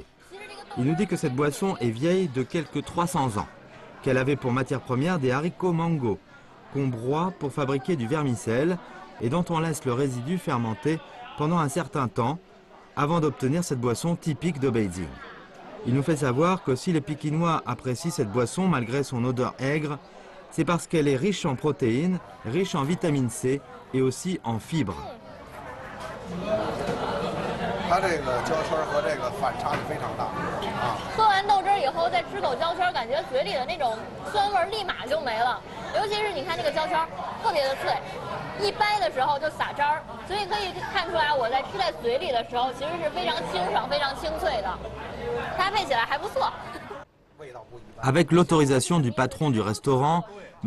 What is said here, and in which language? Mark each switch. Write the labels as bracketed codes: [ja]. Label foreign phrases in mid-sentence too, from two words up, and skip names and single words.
[fr] Il nous dit que cette boisson est vieille de quelques 300 ans, qu'elle avait pour matière première des haricots mango, qu'on broie pour fabriquer du vermicelle et dont on laisse le résidu fermenter pendant un certain temps avant d'obtenir cette boisson typique de Beijing. Il nous fait savoir que si les Pékinois apprécient cette boisson malgré son odeur aigre, c'est parce qu'elle est riche en protéines, riche en vitamine C et aussi en fibres. [zh] 它这个焦圈和这个反差是非常大啊！喝完豆汁以后再吃口焦圈，感觉嘴里的那种酸味立马就没了。尤其是你看这个焦圈，特别的脆，一掰的时候就撒汁儿，所以可以看出来我在吃在嘴里的时候其实是非常清爽、非常清脆的，搭配起来还不错。 [fr] Avec l'autorisation du patron du restaurant, M.